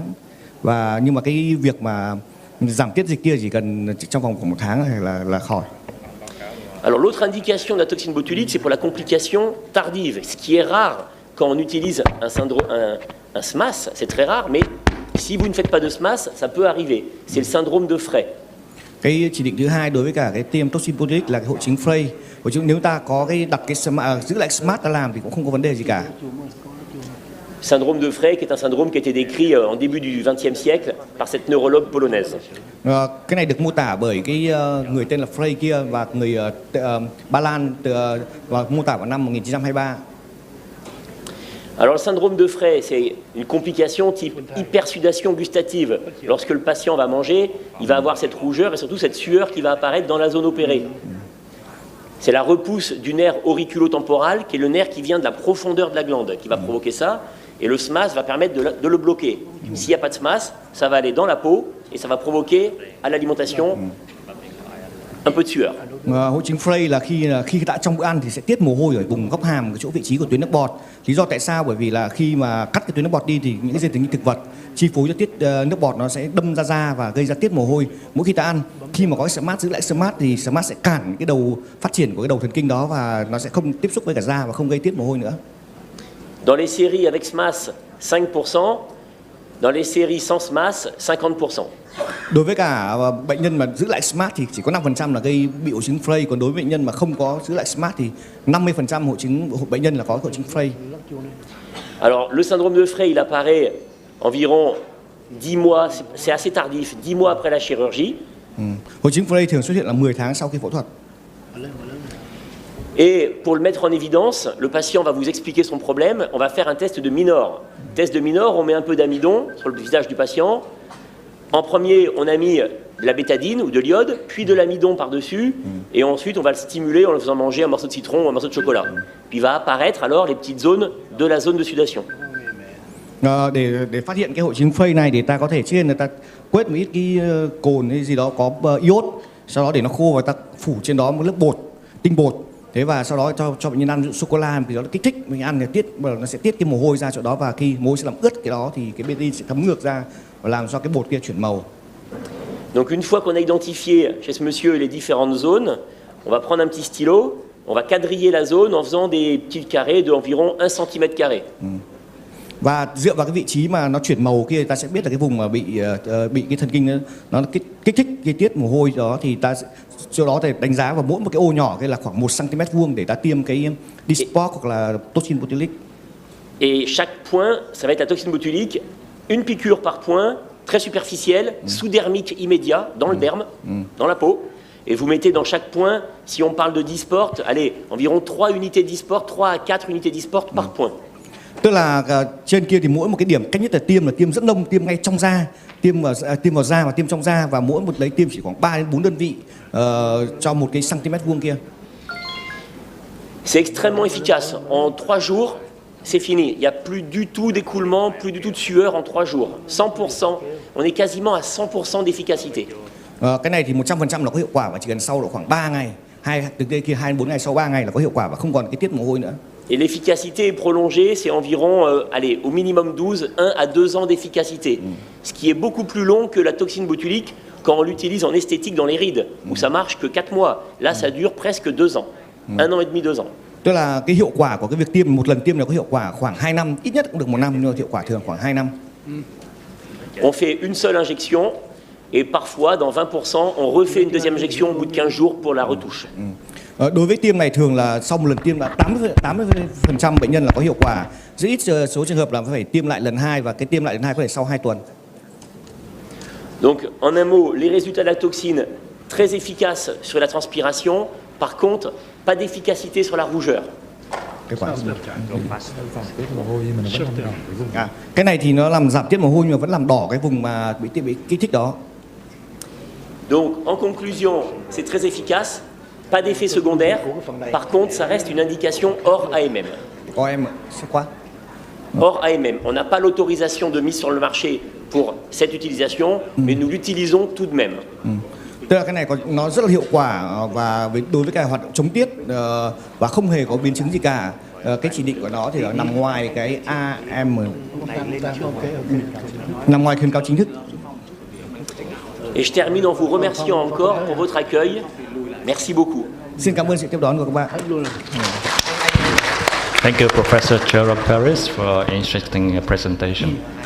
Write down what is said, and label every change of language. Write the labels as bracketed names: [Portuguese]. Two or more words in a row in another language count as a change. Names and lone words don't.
[Vietnamese] Và nhưng mà cái việc mà giảm tiết dịch kia chỉ cần trong vòng khoảng 1 tháng là khỏi. [French] Alors l'autre indication de la toxine botulique, c'est pour la complication tardive, ce qui est rare quand on utilise un SMAS, c'est très rare, mais si vous ne faites pas de SMAS, ça peut arriver. C'est le syndrome de Frey. [Vietnamese] Cái chỉ định thứ hai đối với cả cái tiêm [French] toxin botulic [Vietnamese] là cái hội chứng Frey. Nếu ta có cái đặt cái giữ lại SMAS ta làm thì cũng không có vấn đề gì cả. [French] Syndrome de Frey, qui est un syndrome qui a été décrit en début du XXe siècle par cette neurologue polonaise. [Vietnamese] Cái này được mô tả bởi cái người tên là Frey kia và người Ba Lan và mô tả vào năm 1923. [French] Alors le syndrome de Frey, c'est une complication type hypersudation gustative. Lorsque le patient va manger, il va avoir cette rougeur et surtout cette sueur qui va apparaître dans la zone opérée. C'est la repousse du nerf auriculotemporal, qui est le nerf qui vient de la profondeur de la glande, qui va provoquer ça. Et le SMAS va permettre de le bloquer. S'il n'y a pas de SMAS, ça va aller dans la peau et ça va provoquer à l'alimentation un peu de sueur. [Vietnamese] Hội chứng Frey là khi đã trong bữa ăn thì sẽ tiết mồ hôi ở vùng góc hàm, cái chỗ vị trí của tuyến nước bọt. Lý do tại sao? Bởi vì là khi mà cắt cái tuyến nước bọt đi thì những cái dây thần kinh thực vật chi phối cho tiết nước bọt nó sẽ đâm ra da và gây ra tiết mồ hôi mỗi khi ta ăn. Khi mà có cái SMAS giữ lại SMAS thì SMAS sẽ cản cái đầu phát triển của cái đầu thần kinh đó và nó sẽ không tiếp xúc với cả da và không gây tiết mồ hôi nữa. [French] Dans les séries avec SMAS, 5%. Dans les séries sans SMAS, 50%. [Vietnamese] Đối với cả bệnh nhân mà giữ lại SMAS thì chỉ có 5% là gây bị hội chứng Frey, còn đối với bệnh nhân mà không có giữ lại SMAS thì 50% bệnh nhân là có hội chứng Frey. [French] Alors le syndrome de Frey, il apparaît environ 10 mois, c'est assez tardif, 10 mois après la chirurgie. [Vietnamese] Hội chứng Frey thường xuất hiện là 10 tháng sau khi phẫu thuật. [French] Et pour le mettre en évidence, le patient va vous expliquer son problème. On va faire un test de Minor. Test de Minor, on met un peu d'amidon sur le visage du patient. En premier, on a mis de la bétadine ou de l'iode, puis de l'amidon par-dessus. Et ensuite, on va le stimuler en le faisant manger un morceau de citron ou un morceau de chocolat. Puis va apparaître alors les petites zones de la zone de sudation. [Vietnamese] Để phát hiện cái hội chứng Frey này thì ta có thể trước tiên là ta quét một ít cái cồn hay gì đó có iốt, sau đó để nó khô và ta phủ trên đó một lớp bột, tinh bột. Thế và sau đó cho bệnh nhân ăn sô cô la thì nó kích thích mình ăn thì nó sẽ tiết cái mồ hôi ra chỗ đó và khi mồ hôi sẽ làm ướt cái đó thì cái bétadine sẽ thấm ngược ra và làm cho cái bột kia chuyển màu. [French] Donc une fois qu'on a identifié chez ce monsieur les différentes zones, on va prendre un petit stylo, on va quadriller la zone en faisant des petits carrés de environ 1 cm². [Vietnamese] Và dựa vào cái vị trí mà nó chuyển màu kia ta sẽ biết là cái vùng mà bị cái thần kinh nó kích thích cái tiết mồ hôi đó thì ta chỗ đó thì đánh giá vào mỗi một cái ô nhỏ cái là khoảng 1 cm² để ta tiêm cái Dysport hoặc là [French] toxin botulique. Et chaque point, ça va être la toxine botulique, une piqûre par point, très superficielle, sous-dermique immédiat, dans le derme, dans la peau. Et vous mettez dans chaque point, si on parle de Dysport, allez, environ 3 unités Dysport, 3 à 4 unités Dysport par point. [Vietnamese] Tức là trên kia thì mỗi một cái điểm cách nhất là tiêm rất nông, tiêm ngay trong da, tiêm vào da và tiêm trong da và mỗi một lấy tiêm chỉ khoảng 3 đến 4 đơn vị cho một cái cm² kia. [French] C'est extrêmement efficace. En 3 jours, c'est fini. Il n'y a plus du tout d'écoulement, plus du tout de sueur en 3 jours. 100%. On est quasiment à 100% d'efficacité. [Vietnamese] Cái này thì 100% là có hiệu quả và chỉ cần sau độ khoảng 3 ngày, từ đây kia 2 đến 4 ngày sau 3 ngày là có hiệu quả và không còn cái tiết mồ hôi nữa. [French] Et l'efficacité est prolongée, c'est environ, allez, au minimum 12, 1 à 2 ans d'efficacité. Ce qui est beaucoup plus long que la toxine botulique quand on l'utilise en esthétique dans les rides, où ça marche que 4 mois. Là, ça dure presque 2 ans. 1 an et demi, 2 ans. [Vietnamese] Tức là cái hiệu quả của cái việc tiêm một lần tiêm là có hiệu quả khoảng 2 năm, ít nhất cũng được 1 năm, nhưng mà hiệu quả thường khoảng 2 năm. [French] On fait une seule injection et parfois, dans 20%, on refait une deuxième injection au bout de 15 jours pour la retouche. [Vietnamese] Đối với tiêm này thường là sau một lần tiêm là 80% bệnh nhân là có hiệu quả. Rất ít số trường hợp là phải tiêm lại lần 2 và cái tiêm lại lần 2 có thể sau 2 tuần. [French] Donc, en un mot, les résultats de la toxine, très efficaces sur la transpiration. Par contre, pas d'efficacité sur la rougeur. [Vietnamese] Cái này thì nó làm giảm tiết mồ hôi nhưng mà vẫn làm đỏ cái vùng mà bị kích thích đó. [French] Donc, en conclusion, c'est très efficace. Pas d'effet secondaire. Par contre, ça reste une indication hors AMM. C'est quoi? Hors AMM. On n'a pas l'autorisation de mise sur le marché pour cette utilisation, mais nous l'utilisons tout de même. [Vietnamese] Tức là cái này nó rất là hiệu quả và đối với cái hoạt động chống tiết và không hề có biến chứng gì cả. Cái chỉ định của nó thì nằm ngoài cái AM, nằm ngoài khuyến cáo chính thức. [French] Et je termine en vous remerciant encore pour votre accueil. Merci beaucoup. [Vietnamese] Xin cảm ơn sự tiếp đón của các bạn. [English] Thank you, Professor Jerome Paris, for an interesting presentation.